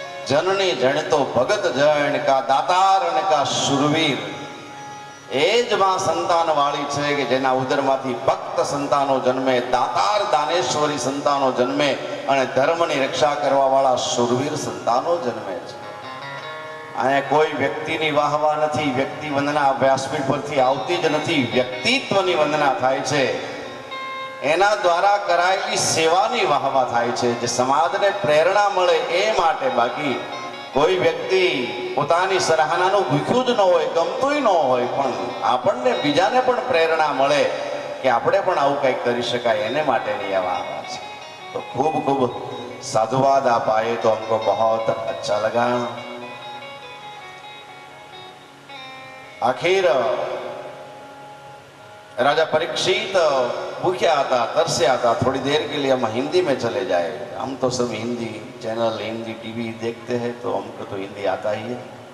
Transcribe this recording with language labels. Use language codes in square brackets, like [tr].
[hi] जननी जनितो भगत जन का दातार અને કા શુરવીર। [gu] એ જ માં સંતાન વાળી છે કે જેના ઉદરમાંથી ભક્ત સંતાનો જન્મે, દાતાર દાનેશ્વરી સંતાનો જન્મે અને ધર્મની રક્ષા કરવા વાળા શુરવીર સંતાનો જન્મે છે। અહીંયા કોઈ વ્યક્તિની વાહવા નથી, વ્યક્તિ વંદના વ્યાસપીઠ પરથી આવતી જ નથી, વ્યક્તિત્વની વંદના થાય છે। એના દ્વારા કરાયેલી સેવાની વાહવા થાય છે, જે સમાજને પ્રેરણા મળે એ માટે। બાકી કોઈ વ્યક્તિ પોતાની સરાહનાનું ભૂખ્યું જ ન હોય, ગમતુંય ન હોય, પણ આપણને બીજાને પણ પ્રેરણા મળે કે આપણે પણ આવું કંઈક કરી શકાય, એને માટેની આ વાહવા છે। [hi] तो खूब खूब साधुवाद आप आए तो हमको बहुत अच्छा लगा। आखिर राजा परीक्षित भूख्या था, तरस्या था। थोड़ी देर के लिए हम हिंदी में चले जाए। हम तो सब हिंदी चैनल, हिंदी टीवी देखते हैं, तो हमको तो हिंदी आता ही है।